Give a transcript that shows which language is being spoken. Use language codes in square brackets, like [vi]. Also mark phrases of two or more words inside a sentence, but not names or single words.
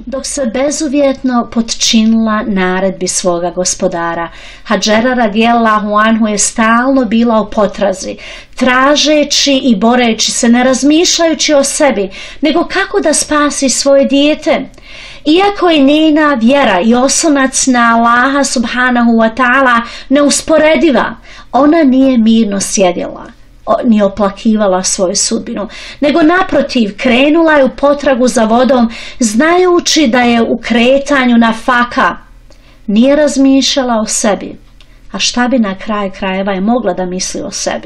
[bs] Dok se bezuvjetno potčinila naredbi svoga gospodara, Hadžera [ar] رضي الله عنه [bs] je stalno bila u potrazi, tražeći i boreći se, ne razmišljajući o sebi, nego kako da spasi svoje dijete. Iako je njena vjera i oslonac na Allaha [ar] سبحانه وتعالى [bs] neusporediva, ona nije mirno sjedila ni oplakivala svoju sudbinu, nego naprotiv krenula je u potragu za vodom, znajući da je u kretanju na faka. Nije razmišljala o sebi. A šta bi na kraju krajeva je mogla da misli o sebi?